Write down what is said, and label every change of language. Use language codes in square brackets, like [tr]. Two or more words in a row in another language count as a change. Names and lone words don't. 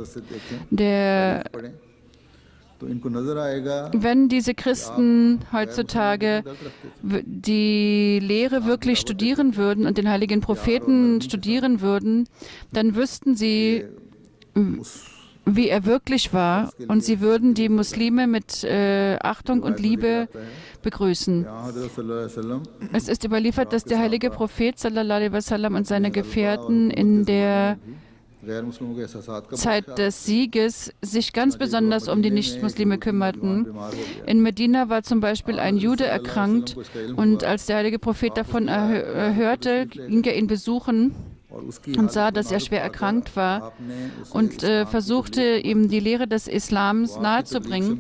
[de] Wenn diese Christen heutzutage die Lehre wirklich studieren würden und den heiligen Propheten studieren würden, dann wüssten sie, wie er wirklich war, und sie würden die Muslime mit Achtung und Liebe begrüßen. Es ist überliefert, dass der heilige Prophet [ar] صلى الله عليه وسلم [de] und seine Gefährten in der Zeit des Sieges sich ganz besonders um die Nichtmuslime kümmerten. In Medina war zum Beispiel ein Jude erkrankt, und als der heilige Prophet davon hörte, ging er ihn besuchen und sah, dass er schwer erkrankt war, und versuchte, ihm die Lehre des Islams nahezubringen.